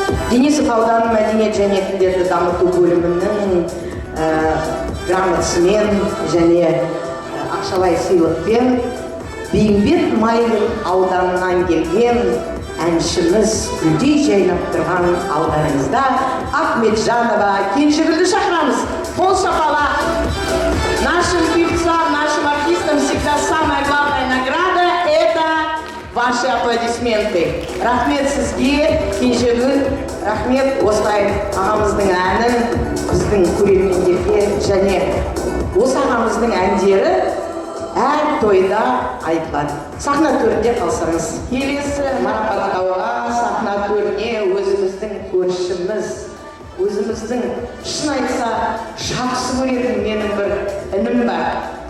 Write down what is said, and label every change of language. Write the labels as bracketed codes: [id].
[kk] Денисов ауданы мәдениет және тілдерді дамыту бөлімінің грамотасымен және ақшалай сыйлықпен Бейімбет Майлин ауданынан келген әншіміз гүлдей жайнап тұрған алдарыңызда Ахметжанова Кенжегүлді шақырамыз. Пол шапала. [ru] Нашим певцам, нашим артистам всегда самая главная награда – это ваши аплодисменты. [kk] Рахмет сізге, Кенжегүл, рахмет осылай ағамыздың әнін біздің көрермендерге және осы ағамыздың әндері әр тойда айтылады. Сахна төрінде қалсаңыз. Келесі марапаттауға сахна төріне өзіміздің көршіміз, өзіміздің шын айтса жақсы көретін менің бір інім бар.